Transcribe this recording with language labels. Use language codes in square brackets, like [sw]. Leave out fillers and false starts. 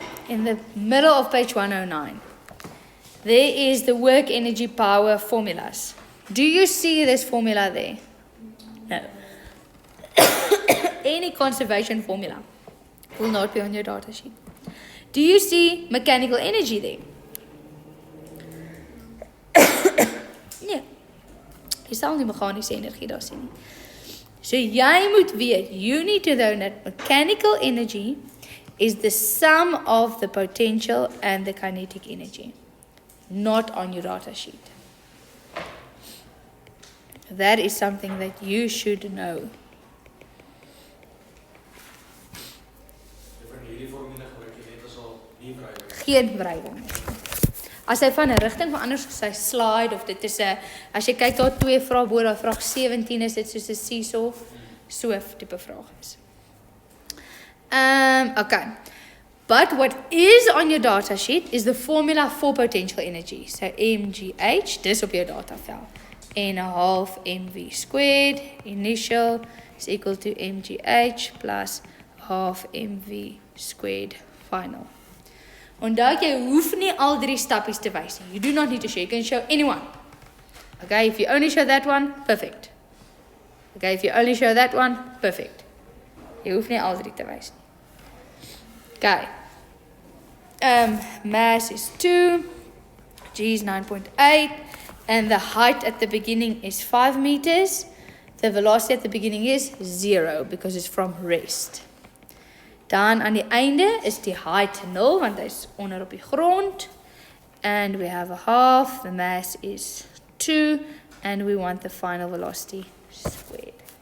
[en] In the middle of page 109, there is the work, energy, power formulas. Do you see this formula there? No. Any conservation formula will not be on your data sheet. Do you see mechanical energy there? [af] Nee. Jy sal nie meganiese energie daar sien nie. [en] So jy moet weet, you need to know that mechanical energy is the sum of the potential and the kinetic energy, not on your data sheet. That is something that you should know. [af] Van hierdie formule gebruik jy net as al nie wrywing. Geen wrywing. As hy van 'n rigting verander soos sy slide of dit is 'n as jy kyk daar 2 vrae bo daar vraag 17 is dit soos 'n seesaw so tipe vraag is. [en] Okay. But what is on your data sheet is the formula for potential energy. So mgh, dis op jou datavel. N half mv squared initial is equal to mgh plus half mv squared final. Onthou jy hoef nie al 3 stappies te wys nie. You do not need to show. You can show anyone. Okay, if you only show that one, perfect. Okay, if you only show that one, perfect. Jy hoef nie al 3 te wys nie. Okay. Mass is 2, G is 9.8, and the height at the beginning is 5 meters. The velocity at the beginning is 0 because it's from rest. [af] Dan aan die einde is die height 0 want hy is onder op die grond. [en] and we have a half. The mass is 2, and we want the final velocity squared.